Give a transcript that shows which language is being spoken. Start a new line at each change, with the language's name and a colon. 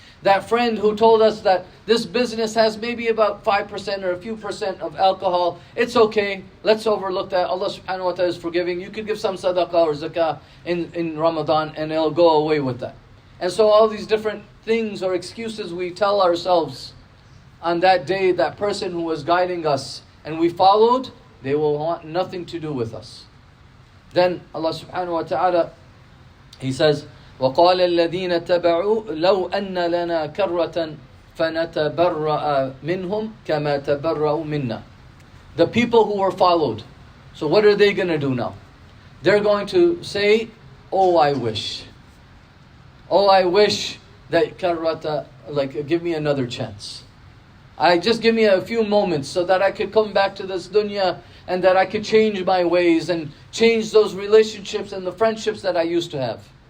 English: That friend who told us that this business has maybe about 5% or a few percent of alcohol, it's okay, let's overlook that, Allah subhanahu wa ta'ala is forgiving, you could give some sadaqah or zakah in Ramadan and it'll go away with that. And so all these different things or excuses we tell ourselves on that day, that person who was guiding us and we followed, they will want nothing to do with us. Then Allah subhanahu wa ta'ala, He says,
Arabic: وَقَالَ الَّذِينَ اتَّبَعُوا لَوْ أَنَّ لَنَا كَرَّةً فَنَتَبَرَّأَ مِنْهُمْ كَمَا تَبَرَّأُوا مِنَّا.
English: The people who were followed. So what are they going to do now? They're going to say, oh, I wish. Oh, I wish that karrata, like, give me another chance. Just give me a few moments so that I could come back to this dunya and that I could change my ways and change those relationships and the friendships that I used to have.